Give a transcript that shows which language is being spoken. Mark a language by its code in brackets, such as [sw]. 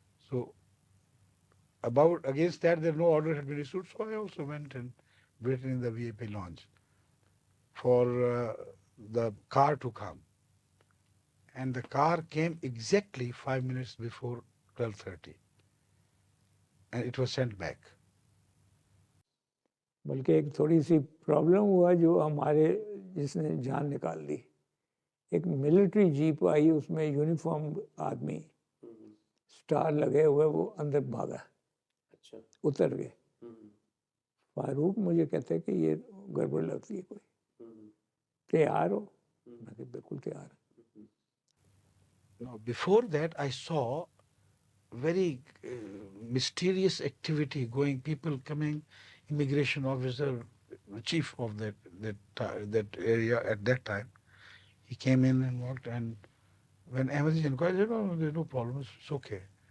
[en] So against that, there no order had been issued, so I also went and waited in the VIP lounge for the car to come. And the car came exactly 5 minutes before 12:30. And it was sent back. [ur] بلکہ ایک تھوڑی سی problem ہوا جو ہمارے جس نے جان نکال دی. ایک ملٹری جیپ آئی, اس میں یونیفارم آدمی سٹار لگے ہوئے, وہ اندر بھاگا, اتر گئے. فاروق مجھے کہتے کہ یہ گڑبڑ لگتی ہے, کوئی تیار ہو؟ میں کہ بالکل تیار. [en] Now, before that, I saw very mysterious activity going, people coming, immigration officer, the chief of that area at that time, he came in and walked, and when Ahmadi inquired, he said, no, there's no problem, it's okay.